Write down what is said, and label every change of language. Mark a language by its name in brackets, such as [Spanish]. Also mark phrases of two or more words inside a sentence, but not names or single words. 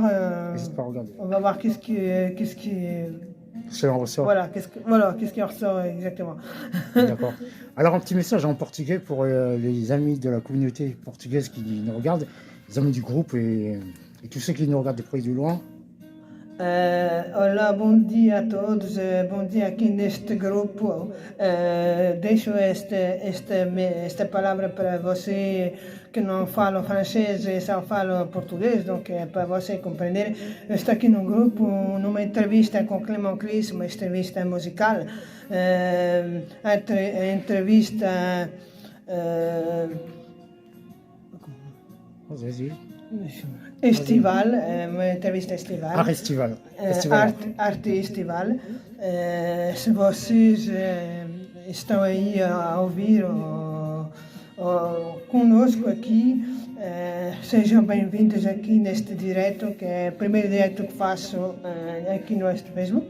[French] N'hésite pas à regarder. On va voir qu'est-ce qui en ressort. Voilà, qu'est-ce qui en ressort exactement. D'accord. Alors un petit message en portugais pour les amis de la communauté portugaise qui nous regardent, les amis du groupe et tous ceux qui nous regardent de près et de loin. [Portuguese] Olá, bom dia a todos, bom dia aqui neste grupo. Deixo esta palavra para você que não fala francês e só fala português, donc para você compreender. Eu estou aqui no grupo, numa entrevista com Clément Chris, uma entrevista musical, entrevista... [French] Vas-y. [Portuguese] Estival, uma entrevista estival. Arte estival. Arte estival. Se vocês estão aí a ouvir conosco aqui, sejam bem-vindos aqui neste direto, que é o primeiro direto que faço aqui no nosso Facebook.